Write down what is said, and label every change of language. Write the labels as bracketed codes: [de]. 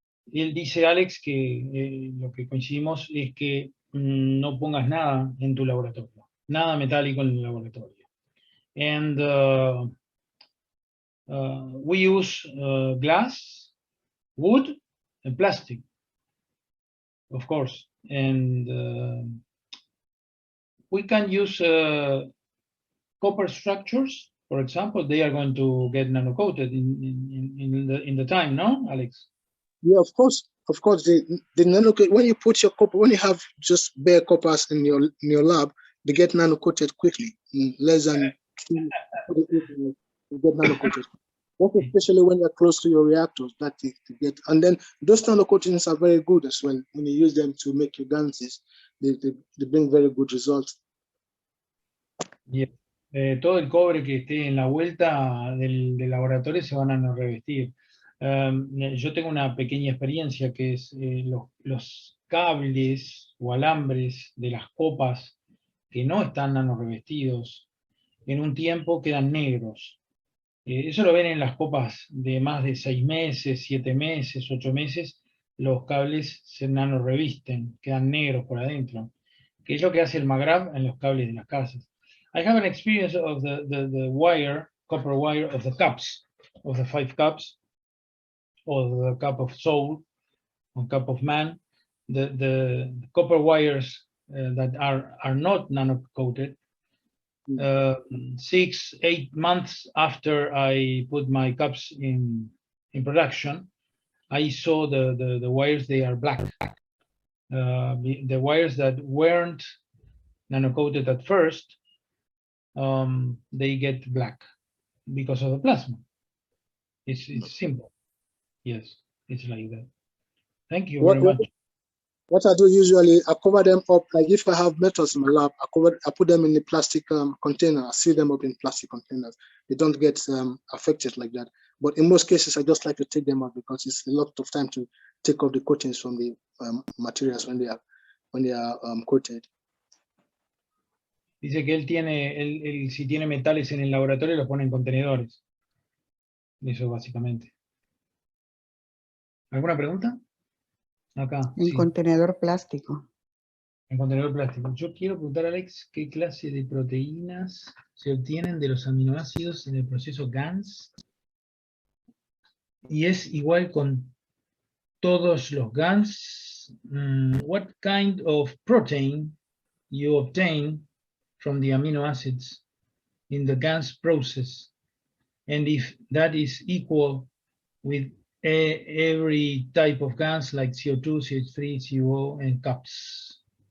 [es] Él dice, Alex, que lo que coincidimos es que no pongas nada en tu laboratorio, nada metálico en el laboratorio. [en] And we use glass, wood, and plastic, of course. And we can use copper structures, for example. They are going to get nano-coated in the time, no, Alex? Yeah, of course. Of course, the nano, when you put your copper, when you have just bare coppers in your lab, they get nano coated quickly. In less than 2 you get nano coated. That's especially when you're close to your reactors that they get. And then those nano coatings are very good as well. When you use them to make your ganses, they bring very good results. Yeah. [es] Todo el cobre que esté en la vuelta del laboratorio se van a revestir. Yo tengo una pequeña experiencia que es los cables o alambres de las copas que no están nanorrevestidos, en un tiempo quedan negros. Eso lo ven en las copas de más de 6 meses, 7 meses, 8 meses, los cables se nanorrevisten, quedan negros por adentro, que es lo que hace el MAGRAV en los cables de las casas. [en] I have an experience of the wire, copper wire of the cups, of the 5 cups, or the cup of soul, or cup of man. The copper wires that are not nano-coated, 6-8 months after I put my cups in production, I saw the wires, they are black. The wires that weren't nano-coated at first, they get black because of the plasma. It's simple. Yes, it's like that. Thank you very much. What I do usually, I cover them up. Like if I have metals in my lab, I put them in the plastic container. I seal them up in plastic containers. They don't get affected like that. But in most cases, I just like to take them out because it's a lot of time to take off the coatings from the materials when they are coated. [es] Dice que él tiene, si tiene metales en el laboratorio, los pone en contenedores. Eso básicamente. ¿Alguna pregunta? Acá. En Sí. contenedor plástico. En contenedor plástico. Yo quiero preguntar a Alex qué clase de proteínas se obtienen de los aminoácidos en el proceso GANS. Y es igual con todos los GANS. [en] What kind of protein you obtain from the amino acids in the GANS process? And if that is equal with every type of GANs like CO2, CH3, CO, and CUPS.